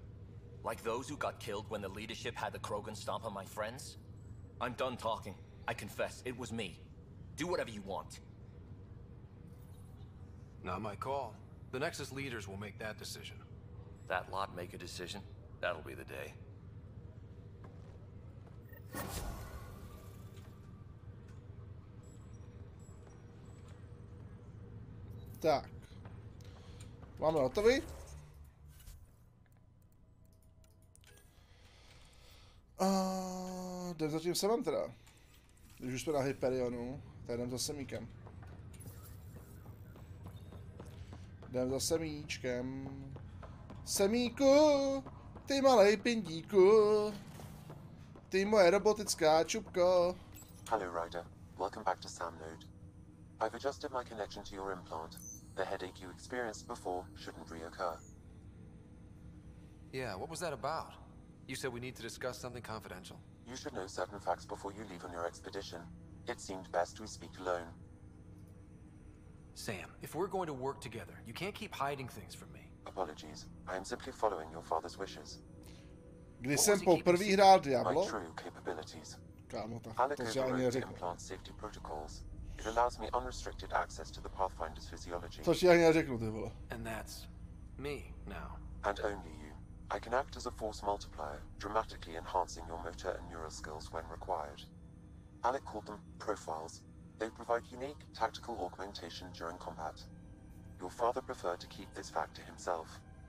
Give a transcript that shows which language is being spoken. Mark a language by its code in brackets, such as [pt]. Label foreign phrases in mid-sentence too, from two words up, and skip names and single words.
[en] Like those who got killed when the leadership had the Krogan stomp on my friends? I'm done talking. I confess, it was me. Do whatever you want. Not my call. The Nexus leaders will make that decision. That lot make a decision? That'll be the day. [cs] Tak. Máme hotový. Jdem za tím semem teda. Když už jsme na Hyperionu, tak jdem za semíkem. Jdem za semíčkem. Semíku! Ty malej pindíku. Ty moje robotická čupko. [en] Hello, Ryder. Welcome back to Sam Node. I've adjusted my connection to your implant. The headache you experienced before shouldn't reoccur. Yeah, what was that about? You said we need to discuss something confidential. You should know certain facts before you leave on your expedition. It seemed best we speak alone. Sam, if we're going to work together, you can't keep hiding things from me. Apologies. I am simply following your father's wishes. [cs] Když jsem poprvé hrál Diablo, [en] My true capabilities. [cs] kámo, tak [en] Alec [cs] to si ani [en] overrode the [cs] neřeknu. [en] implant safety protocols. It allows me unrestricted access to the Pathfinder's physiology. [cs] To si ani neřeknu, ty vole. [en] And that's me now. And only you. I can act as a force multiplier, dramatically enhancing your motor and neural skills when required. Alec called them profiles. They provide unique tactical augmentation during combat. Your father preferred to keep this fact to himself.